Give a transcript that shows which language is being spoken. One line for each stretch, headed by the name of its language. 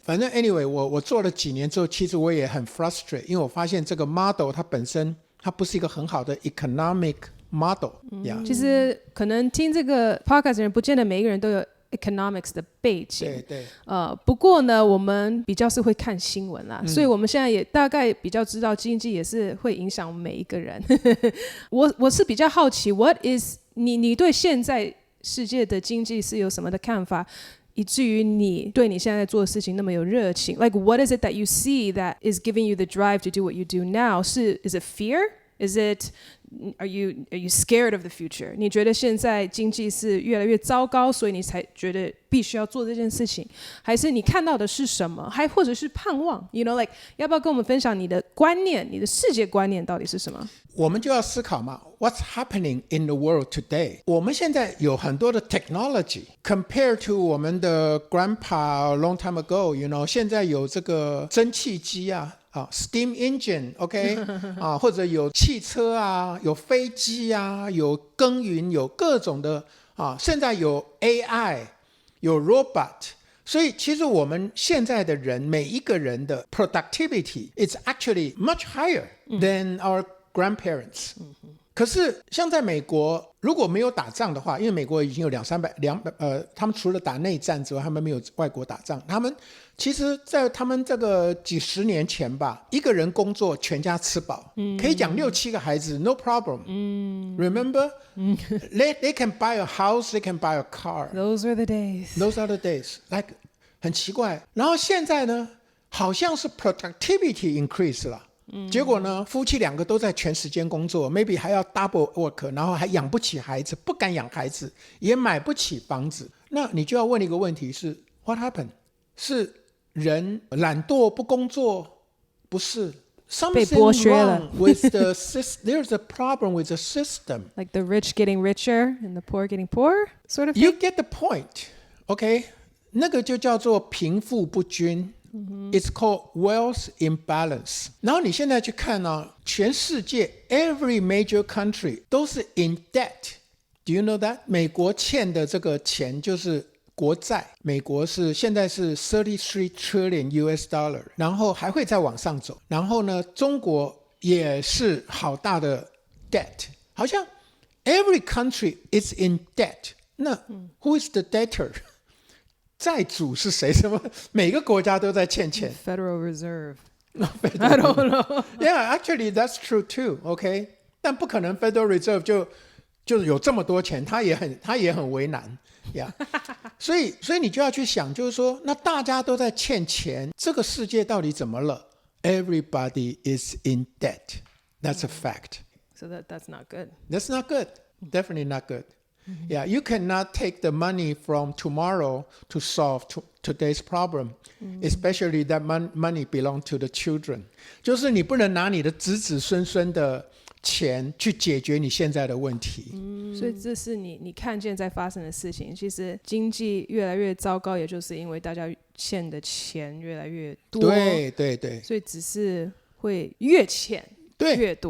Chinese: 反正 anyway， 我做了几年之后，其实我也很 frustrate， 因为我发现这个 model 它本身它不是一个很好的 economic model。其实可能听这个 podcast 的人，不见得每一个人都有economics 的背景，不过呢，我们比较是会看新闻啦，所以我们现在也大概比较知道经济也是会影响每一个人。我是比较好奇
English: ，what is
Chinese: 你对现在世界的经济是有什么的看法，以至于你对你现在做的事情那么有热情
English: ？Like what is it that you see that is giving you the drive to do what you do now？ is it fear？ Is it are you scared of the future？
Chinese: 你觉得现在经济是越来越糟糕，所以你才觉得必须要做这件事情，还是你看到的是什么，还或者是盼望 ？
English: You know, like
Chinese: 要不要跟我们分享你的观念，你的世界观念到底是什么？我们就要思考嘛
English: ，What's happening in the world today？
Chinese: 我们现在有很多的 technology compared to 我们的 grandpa long time ago，you know， 现在有这个蒸汽机啊。 steam engine，OK， 或者有汽车啊，有飞机啊，有耕耘，有各种的现在有 AI， 有 robot， 所以其实我们现在的人每一个人的
English: productivity is actually much higher than our grandparents。
Chinese: 可是像在美国，如果没有打仗的话，因为美国已经有200-300，他们除了打内战之外，他们没有外国打仗。他们其实在他们这个几十年前吧，一个人工作全家吃饱，可以养6-7个孩子
English: no problem。 Remember? They can buy a house, they can buy a car. Those are the days. Those are the days.
Chinese: Like 很奇怪。然后现在呢，好像是 productivity increase 了。结果呢，夫妻两个都在全时间工作 maybe 还要 double work， 然后还养不起孩子，不敢养孩子，也买不起房子。那你就要问一个问题是
English: What happened？
Chinese: 是人懒惰不工作？不是， Something 剥削了
English: wrong with the system. There's a problem with the system. Like the rich getting richer and the poor getting poorer sort of thing? You get the point, okay?
Chinese: 那个就叫做贫富不均。
English: It's called wealth imbalance.
Chinese: 然后你现在去看呢，全世界
English: every major country
Chinese: 都是 in debt.
English: Do you know that?
Chinese: 美国欠的这个钱就是国债，美国现在是33 trillion US dollar， 然后还会再往上走。然后呢，中国也是好大的 debt， 好像
English: every country is in debt。
Chinese: 那
English: who is the debtor？
Chinese: 债主是谁？什么？每个国家都在欠钱。
English: Federal Reserve. I don't know. Yeah, actually that's true too.
Chinese: OK， 但不可能 Federal Reserve 就有这么多钱，他也很为难。
English: Yeah.
Chinese: 所以你就要去想，就是说，那大家都在欠钱，这个世界到底怎么了？
English: Everybody is in debt. That's a fact. So that's not good. That's not good. Definitely not good. Yeah, you cannot take the money from tomorrow to solve today's problem, especially that money belongs to the children.
Chinese: 就是你不能拿你的子子孙孙的钱去解决你现在的问题。所以这是你看见在发生的事情。其实经济越来越糟糕，也就是因为大家欠的钱越来越多。对对对，所以只是会越欠越多。